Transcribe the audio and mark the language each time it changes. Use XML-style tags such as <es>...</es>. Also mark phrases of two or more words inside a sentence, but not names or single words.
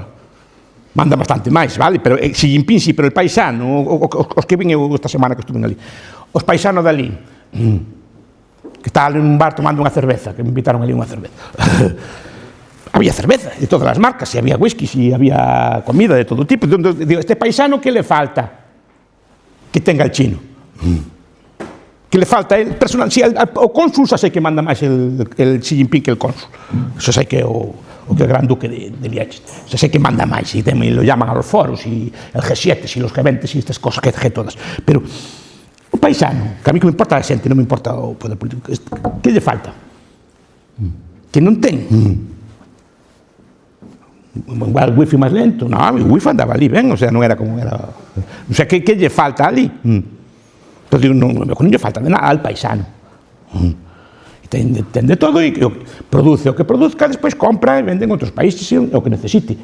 <gl>Manda bastante máis, vale? Pero Xi Jinping sí,</gl> <es>pero el paisano,</es> <gl>os que vin eu esta semana que estuve ali, os paisanos dali, que está ali nun bar tomando unha cerveza, que me invitaron ali unha cerveza. Había cerveza de todas as marcas, e había whisky, e había comida de todo tipo.</gl> <es>Digo, este paisano, que le falta que tenga el chino? Que le falta el personal?</es> <gl>Si, o cónsul xa sei que manda máis el Xi Jinping que el cónsul. Xa sei que o que el gran duque de Liechtenstein. Xa sei que manda máis, e tamén</gl> <es>lo llaman a los foros,</es> <gl>e el G7, e los G20, e estas cosas que todas. Pero o paisano, que a mí que me importa a xente, non me importa o poder político, que lle falta? Que non ten? Igual o wifi máis lento, non, o wifi andaba ali ben,</gl> <es>o sea,</es> <gl>non era como era,</gl> <es>o sea,</es> <gl>que lle falta ali? Pero digo, non lle falta de nada</gl> <es>al paisano,</es> <gl>ten de todo, e produce o que produzca, despois compra e vende en outros países o que necesite.</gl>